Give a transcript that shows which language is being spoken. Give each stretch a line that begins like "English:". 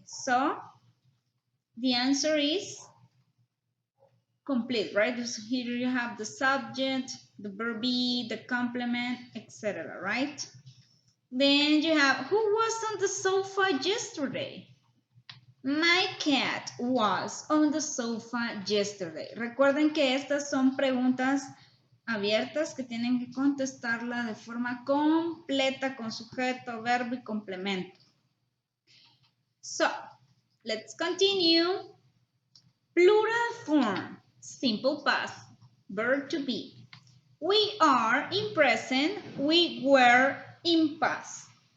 English: So, the answer is complete, right? So here you have the subject, the verb be, the complement, etc., right? Then you have, who was on the sofa yesterday? My cat was on the sofa yesterday.
Spanish: Recuerden que estas son preguntas abiertas que tienen que contestarla de forma completa con sujeto, verbo y complemento.
English: So, let's continue. Plural form, simple past, verb to be. We are in present, we were in past.